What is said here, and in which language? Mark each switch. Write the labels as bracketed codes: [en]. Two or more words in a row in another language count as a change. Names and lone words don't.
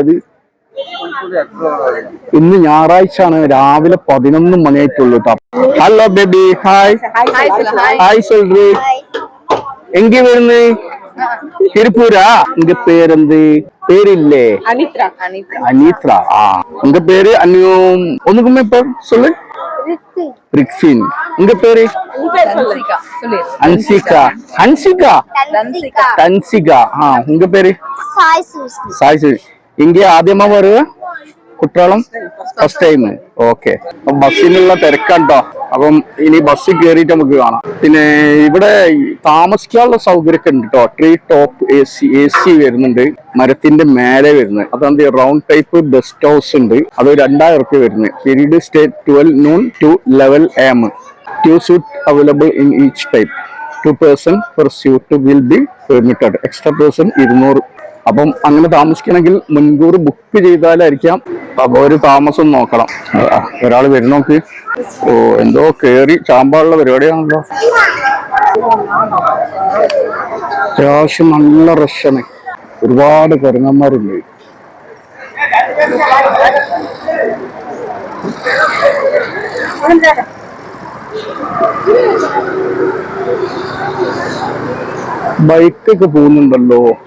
[ml] അത് ഇന്ന് ഞായറാഴ്ച ആണ്, രാവിലെ 11 മണിയായിട്ടുള്ളൂ കേട്ടോ. ഹലോ ബേബി. ഹായ്. ഹായ് സൊല്ലു. എങ്ക വരുന്നു? തിരുപ്പൂരാ? എങ്ക പേരെന്ത്? പേരില്ലേ? അനീത്ര. [ta] உங்க பேரு ஒண்ணுக்குமே பேர் சொல்லு. ரிக்ஸின். உங்க பேரு? அன்சிகா. தன்சிகா. உங்க பேரு? சாய். [ml] ഇங்கே ആദ്യമാ വരുക കുട്രാളം? [en] first time. [ml] ഓക്കെ. ബസ്സിനുള്ള തിരക്കാട്ടോ. അപ്പം ഇനി ബസ്സിൽ കയറിയിട്ട് നമുക്ക് കാണാം. പിന്നെ ഇവിടെ താമസിക്കാനുള്ള സൗകര്യമൊക്കെ ഉണ്ട് കേട്ടോ. [en] tree top AC [ml] വരുന്നുണ്ട്, മരത്തിന്റെ മേലെ വരുന്നത്. അതാണ്ട് [en] round type guest house [ml] ഉണ്ട്. അത് 2000 റുപ്യ വരുന്നത്. [en] period stay 12 noon to 11 AM. 2 suite available in each type. 2 person per suite will be permitted. Extra person 200. [ml] അപ്പം അങ്ങനെ താമസിക്കണമെങ്കിൽ മുൻകൂർ ബുക്ക് ചെയ്താലായിരിക്കാം. അപ്പൊ ഒരു താമസം നോക്കണം. ഒരാൾ വരുന്നോക്ക്. എന്തോ കേറി ചാമ്പാനുള്ള പരിപാടിയാണല്ലോ. അത്യാവശ്യം നല്ല റഷാണ്. ഒരുപാട് കുരങ്ങന്മാരുണ്ട്. ബൈക്കൊക്കെ പോകുന്നുണ്ടല്ലോ.